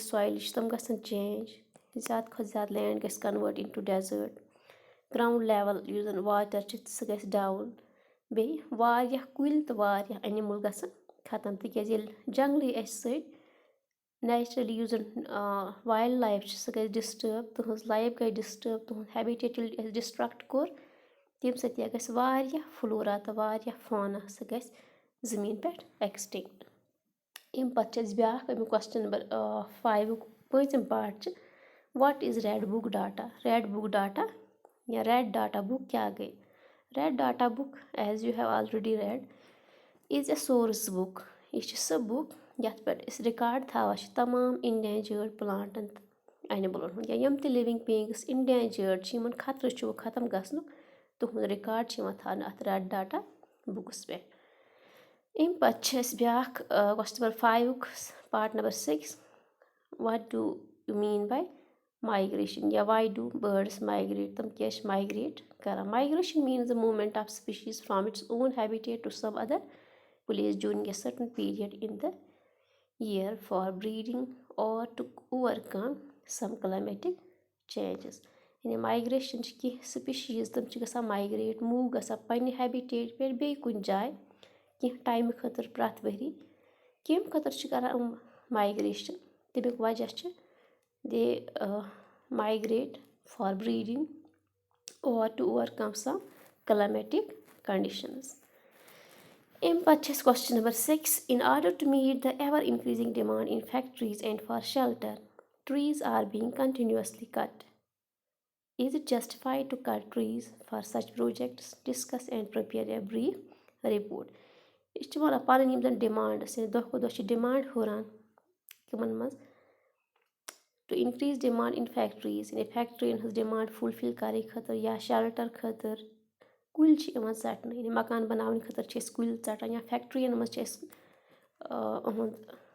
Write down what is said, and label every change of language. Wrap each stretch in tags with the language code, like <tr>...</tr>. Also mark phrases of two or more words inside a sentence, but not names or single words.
<ks>سویلٕچ چھِ تِم گژھن چینٛج زیادٕ کھۄتہٕ زیادٕ لینٛڈ گژھِ</ks> <en>converted into desert ground level</en> <ks>یُس زَن واٹَر چھِ سُہ گژھِ ڈاوُن بیٚیہِ واریاہ کُلۍ تہٕ واریاہ اَنِمٕل گژھن ختم تِکیٛازِ ییٚلہِ جنٛگلٕے اَسہِ سۭتۍ نیچرٔلی یُس زَن</ks> <en>wild life</en> <ks>چھِ سُہ گژھِ ڈِسٹٲرٕب تٕہٕنٛز لایف گٔے ڈِسٹٲرٕب تُہُنٛد ہیبِٹیٹ ییٚلہِ اَسہِ ڈِسٹرٛکٹ کوٚر تَمہِ سۭتۍ کیٛاہ گژھِ واریاہ فٕلورا تہٕ واریاہ فانا سُہ گژھِ زٔمیٖن پٮ۪ٹھ ایٚکسٹِنٛکٹ. اَمہِ پَتہٕ چھِ اَسہِ بیٛاکھ اَمیُک</ks> <en>question number 5</en> <ks>پٲنٛژِم پارٹ چھِ</ks> <en>what is red book data. red book data</en> <ks>یا</ks> <en>red data book</en> <ks>کیٛاہ گٔے.</ks> <en>red data book as you have already read is a source book.</en> <ks>یہِ چھِ سۄ بُک یَتھ پٮ۪ٹھ أسۍ رِکاڈ تھاوان چھِ تمام اِنڈینجٲرڈ پٕلانٛٹَن تہٕ اَنِمٕلَن ہُنٛد یا یِم تہِ لِوِنٛگ بیٖنٛگٕس اِنڈینجٲرڈ چھِ یِمَن خطرٕ چھُ وۄنۍ ختم گژھنُک تُہُنٛد رِکاڈ چھِ یِوان تھاونہٕ اَتھ ریڈ ڈاٹا بُکَس پٮ۪ٹھ. اَمہِ پَتہٕ چھِ اَسہِ بیٛاکھ</ks> <en>question number 5 part number 6 what do you mean by migration یا why do birds migrate.</en> <ks>تِم کیٛازِ چھِ مایگریٹ کَران.</ks> <en>migration means the movement of species from its own habitat to some other place during a certain period in the year for breeding or to overcome some climatic changes.</en> <ks>یعنی مایگریشن چھِ کینٛہہ سپیٖشیٖز تِم چھِ گژھان مایگریٹ موٗو گژھان پنٛنہِ ہیبِٹیٹ پٮ۪ٹھ بیٚیہِ کُنہِ جایہِ کینٛہہ ٹایمہٕ خٲطرٕ پرٛٮ۪تھ ؤری کَمہِ خٲطرٕ چھِ کَران یِم مایگریشن. تَمیُک وجہ چھِ</ks> <en>they migrate for breeding or to overcome some climatic conditions.</en> <ks>اَمہِ پَتہٕ چھِ اَسہِ</ks> <en>question number 6 in order to meet the ever increasing demand in factories and for shelter trees are being continuously cut. Is it justified to cut trees for such projects? Discuss and prepare a brief report.</en> <ks>یہِ چھِ وَنان پَنٕنۍ یِم زَن ڈِمانٛڈٕس یعنی دۄہ کھۄتہٕ دۄہ چھِ ڈِمانٛڈ ہُران کٕمَن منٛز</ks> <en>to increase demand in factories</en> <ks>یعنی فیکٹِرٛیَن ہٕنٛز ڈِمانٛڈ فُلفِل کَرنہٕ خٲطرٕ یا شَلٹَر خٲطرٕ کُلۍ چھِ یِوان ژَٹنہٕ یعنی مکان بَناونہٕ خٲطرٕ چھِ أسۍ کُلۍ ژَٹان یا فیکٹِرٛیَن منٛز چھِ أسۍ یِہُنٛد</ks>